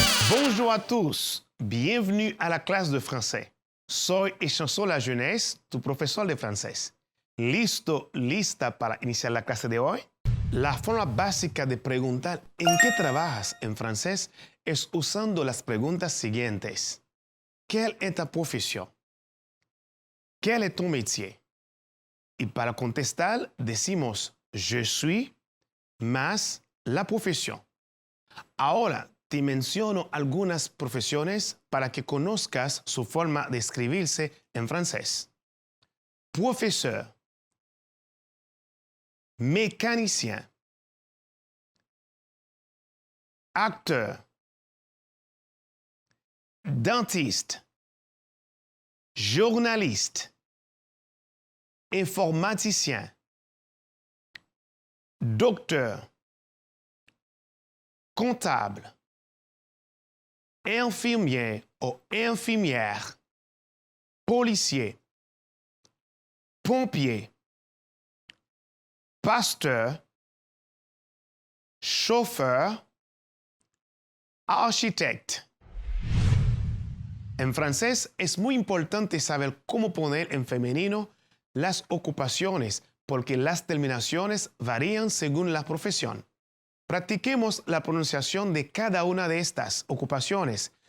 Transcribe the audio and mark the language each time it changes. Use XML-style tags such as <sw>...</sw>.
<fr>Bonjour à tous, bienvenue à la clase de français.</fr> <es>Soy Echanson Layunés, tu profesor de francés. ¿Listo, lista para iniciar la clase de hoy? La forma básica de preguntar en qué trabajas en francés es usando las preguntas siguientes.</es> <fr>¿Quelle est ta profession? ¿Quel est ton métier?</fr> <es>Y para contestar decimos</es> <fr>je suis</fr> <es>más la profesión. Ahora, te menciono algunas profesiones para que conozcas su forma de escribirse en francés.</es> <fr>Professeur, mécanicien, acteur, dentiste, journaliste, informaticien, docteur, comptable, infirmier ou infirmière, policier, pompier, pasteur, chauffeur, architecte.</fr> <es>En francés es muy importante saber cómo poner en femenino las ocupaciones porque las terminaciones varían según la profesión. Practiquemos la pronunciación de cada una de estas ocupaciones.</es>